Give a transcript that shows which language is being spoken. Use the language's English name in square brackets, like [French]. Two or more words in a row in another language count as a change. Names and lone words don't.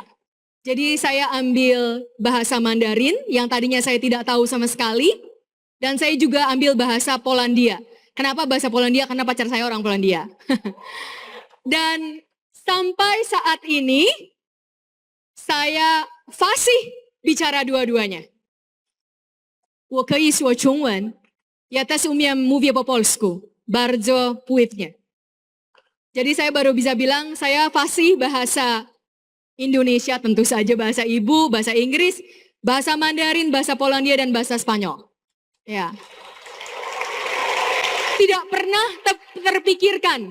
[Indonesian] Jadi saya ambil bahasa Mandarin yang tadinya saya tidak tahu sama sekali, dan saya juga ambil bahasa Polandia. Kenapa bahasa Polandia? Karena pacar saya orang Polandia. Dan sampai saat ini saya fasih bicara dua-duanya. [Chinese] 我可以说中文, [Polish] ja też umiem mówię po polsku, bardzo płynnie. [Indonesian] Jadi saya baru bisa bilang saya fasih bahasa Indonesia, tentu saja bahasa ibu, bahasa Inggris, bahasa Mandarin, bahasa Polandia, dan bahasa Spanyol. Ya. Tidak pernah terpikirkan.